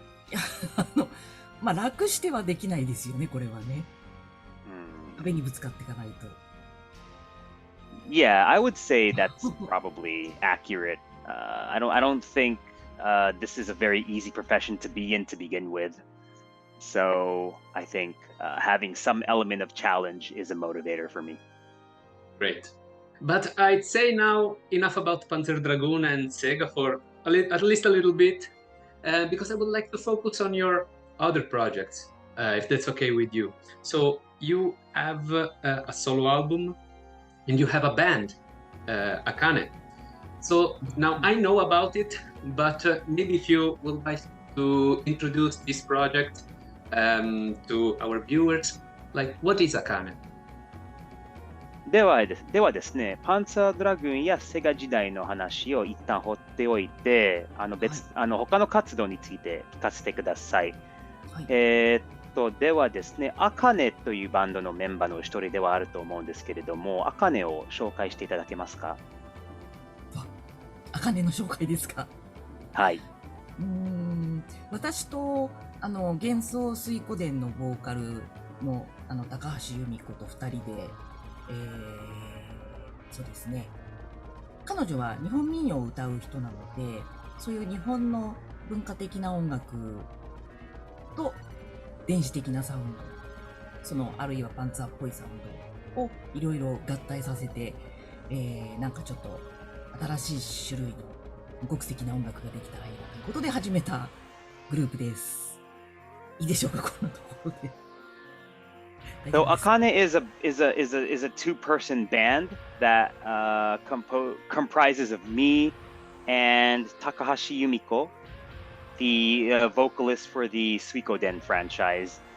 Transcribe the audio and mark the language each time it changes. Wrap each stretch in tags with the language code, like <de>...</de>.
<ja>いや、まあ、楽してはできないですよね、これはね。壁にぶつかっていかないと。</ja> <en>Yeah, I would say that's probably accurate. I don't think this is a very easy profession to be in to begin with. So I think having some element of challenge is a motivator for me. Great. But I'd say now enough about Panzer Dragoon and Sega for at least a little bit, because I would like to focus on your other projects, if that's okay with you. So you have a solo album and you have a band, AKANE. So now I know about it, but maybe if you would like to introduce this project to our viewers, like what is AKANE?</en> <ja>ではですね、パンツァードラグーンやセガ時代の話を一旦放っておいて、他の活動について聞かせてください。はい、ではですね、AKANEというバンドのメンバーの一人ではあると思うんですけれども、AKANEを紹介していただけますか？ AKANEの紹介ですか？はい。私と幻想水湖伝のボーカルの高橋由美子と2人で、そうですね。彼女は日本民謡を歌う人なので、そういう日本の文化的な音楽と電子的なサウンド、あるいはパンツァーっぽいサウンドをいろいろ合体させて、なんかちょっと新しい種類の無国籍な音楽ができたらいいなということで始めたグループです。いいでしょうか、こんなところで。</ja> <en>So AKANE is a two-person band that comprises of me and Takahashi Yumiko, the vocalist for the Suikoden franchise.</en>